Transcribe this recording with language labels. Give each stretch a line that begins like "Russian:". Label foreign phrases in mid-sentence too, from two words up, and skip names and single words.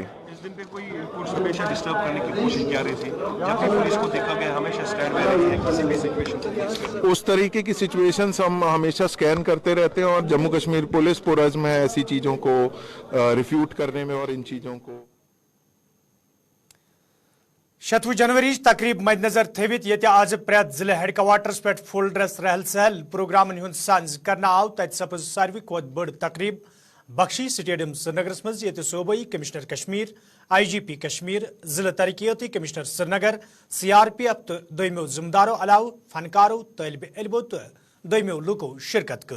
Urdu: اس دن پہ کوئی پولیس ہمیشہ ڈسٹرب کرنے کی کوشش کیا رہی تھی جب بھی پولیس کو دیکھا گیا ہمیشہ اسٹینڈ میں رہی ہے کسی بھی سچویشن اس طریقے کی سچویشنز ہم ہمیشہ اسکین کرتے رہتے ہیں اور جموں کشمیر پولیس پرعزم ہے ایسی چیزوں کو ریفیوٹ کرنے میں اور ان چیزوں کو.
Kashmiri: 6 جنوری تقریب مد نظر تھوت یہ آز پریت ضلع ہیڈ کوارٹرس پہ فل ڈریس ریل سیل پروگرامن ہند سانز کرنا آو تت سپز ساروی کھوت بڑ تقریب بخشی سٹیڈیم سری نگرس مز یہ صوبائی کمشنر کشمیر IGP کشمیر ضلع ترقیاتی کمشنر سری نگر CRPF تو دویمو ذمہ دارو علاوہ فنکارو طالب علمو تو دویمو لوکو شرکت کر.